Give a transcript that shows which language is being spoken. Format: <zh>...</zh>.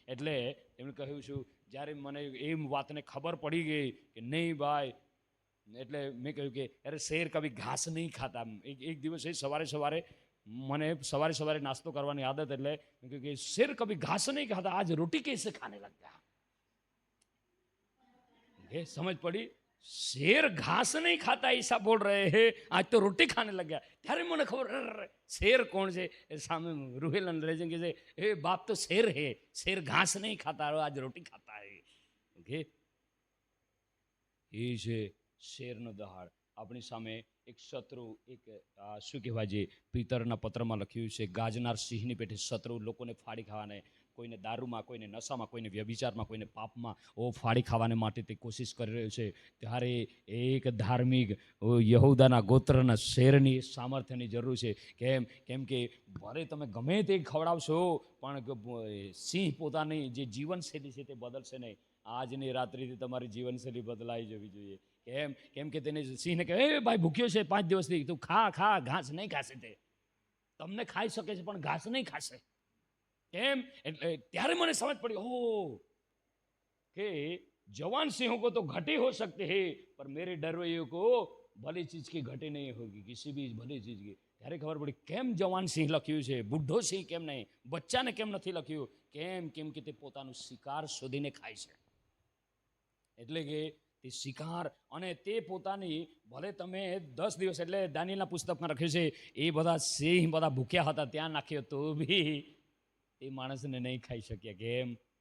<gu>એટલે એમ કહ્યું છું, જ્યારે મને એમ વાતને ખબર પડી ગઈ કે નહીં ભાઈ, એટલે મેં કહ્યું કે અરે</gu> <hi>શેર કભી ઘાસ નહીં ખાતા.</hi> <gu>એક દિવસે સવારે મને સવારે નાસ્તો કરવાની આદત, એટલે મેં કહ્યું કે</gu> <hi>શેર કભી ઘાસ નહીં ખાતા, આજ રોટી कैसे खाने लग गया. समझ पड़ी, शेर घास नहीं खाता ऐसा बोल रहे हैं, आज तो रोटी खाने लग गया.</hi> <gu>ત્યારે મને ખબર શેર કોણ છે. સામે રૂહેલ અંગ્રેજી કે છે</gu> <hi>એ બાપ તો શેર હે, શેર ઘાસ નહીં ખાતા, આજ રોટી ખાતા હે.</hi> <gu>ઓકે, એ છે શેરનો દહાડ. આપણી સામે એક શત્રુ, એક શું કહેવાય, જે પિતરના પત્રમાં લખ્યું છે, ગાજનાર સિંહની પેઠે શત્રુ લોકોને ફાડી ખાવાને, કોઈને દારૂમાં, કોઈને નશામાં, કોઈને વ્યભિચારમાં, કોઈને પાપમાં ફાડી ખાવાને માટે તે કોશિશ કરી રહ્યો છે. ત્યારે એક ધાર્મિક યહૂદાના ગોત્રના શેરની સામર્થ્યની જરૂર છે. કેમ કે ભલે તમે ગમે તે ખવડાવશો પણ સિંહ પોતાની જે જીવનશૈલી છે તે બદલશે નહીં. આજની રાત્રિથી તમારી જીવનશૈલી બદલાઈ જવી જોઈએ. કેમ કે તેને સિંહને કહે, એ ભાઈ ભૂખ્યો છે 5 દિવસથી, તું ખા, ઘાસ નહીં ખાશે. તે તમને ખાઈ શકે છે પણ ઘાસ નહીં ખાશે. કેમ? એટલે ત્યારે મને સમજ પડી, કે</gu> <hi>जवान सिंहों को तो घटी हो सकती है, पर मेरे डरवैयों को भली चीज की घटी नहीं होगी, किसी भी भली चीज की.</hi> <gu>ત્યારે ખબર પડી કેમ જવાન સિંહ લખ્યું છે, બુઢો સિંહ કેમ નહીં, બચ્ચાને કેમ નથી લખ્યું. કેમ કે તે પોતાનું શિકાર શોધીને ખાય છે. એટલે કે તે શિકાર, અને તે પોતાની, ભલે તમે 10 દિવસ, એટલે દાનિયેલના પુસ્તકમાં લખ્યું છે એ બધા સિંહ બધા ભૂખ્યા હતા, ત્યાં નાખ્યો તો બી એ માણસને નહીં ખાઈ શક્યા.</gu>